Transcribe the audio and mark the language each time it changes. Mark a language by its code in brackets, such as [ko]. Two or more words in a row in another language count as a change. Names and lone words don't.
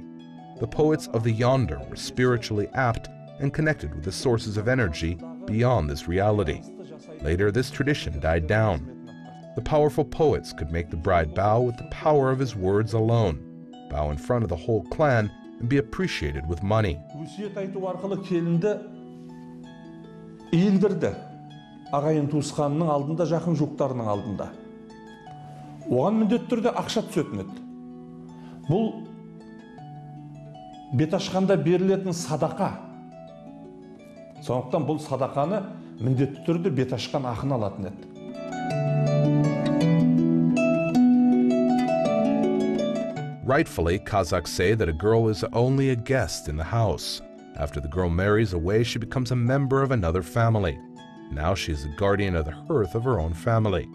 [en] The poets of the yonder were spiritually apt and connected with the sources of energy beyond this reality. Later, this tradition died down. The powerful poets could make the bride bow with the power of his words alone, bow in front of the whole clan, and be appreciated with money. [kk] Өсиет айту арқылы келінді иілдірді. Ағайын туысқанының алдында, жақын жуықтарының алдында. Оған міндетті түрде ақша түсетін еді. Бұл бет ашқанда берілетін садақа. Сондықтан бұл садақаны міндетті түрде бет ашқан ақын алатын еді. [en] Rightfully, Kazakhs say that a girl is only a guest in the house. After the girl marries away, she becomes a member of another family. Now she is the guardian of the hearth of her own family.